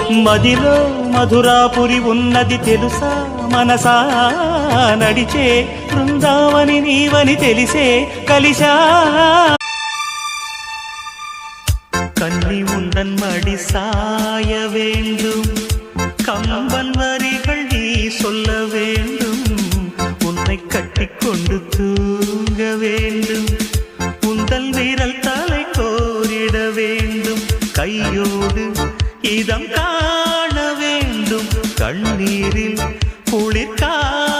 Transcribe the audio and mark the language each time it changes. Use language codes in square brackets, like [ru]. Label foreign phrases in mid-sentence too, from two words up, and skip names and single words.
[te] మదిలో మధురాపురి ఉన్నది తెలుసా మనసా నడిచే బృందావని నీవని తెలిసే కలిశా [ta] கன்னி உந்தன் மடி சாய வேண்டும் கம்பன் வரிகள் நீ சொல்ல வேண்டும் உன்னை கட்டிக்கொண்டு தூங்க வேண்டும் உந்தல் விரல் தலை கோரிட வேண்டும் கையோடு இதம் காண வேண்டும் கண்ணீரில் குளிர்கா